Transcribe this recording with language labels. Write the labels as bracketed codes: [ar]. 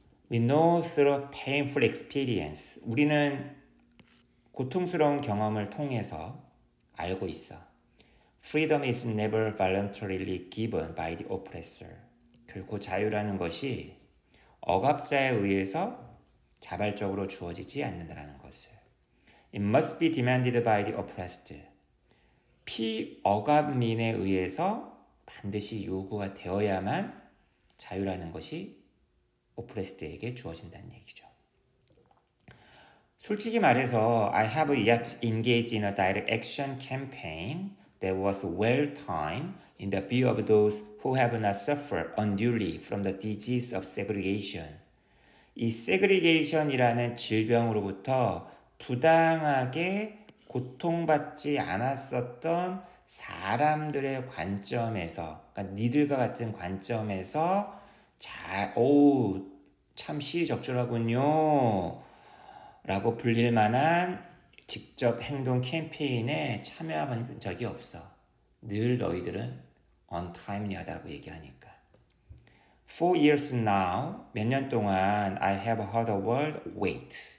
[en] We know through painful experience. [ko] 우리는 고통스러운 경험을 통해서 알고 있어. [en] Freedom is never voluntarily given by the oppressor. [ko] 결코 자유라는 것이 억압자에 의해서 자발적으로 주어지지 않는다는 것을. [en] It must be demanded by the oppressed. [ko] 피억압민에 의해서 반드시 요구가 되어야만 자유라는 것이 오프레스드에게 주어진다는 얘기죠. 솔직히 말해서 [en] I have yet engaged in a direct action campaign that was well timed in the view of those who have not suffered unduly from the disease of segregation. [ko] 이 segregation이라는 질병으로부터 부당하게 고통받지 않았었던 사람들의 관점에서, 그러니까 니들과 같은 관점에서 참 시의적절하군요 라고 불릴 만한 직접 행동 캠페인에 참여한 적이 없어. 늘 너희들은 untimely하다고 얘기하니까. [en] 4 years now, [ko] 몇 년 동안 [en] I have heard the word wait.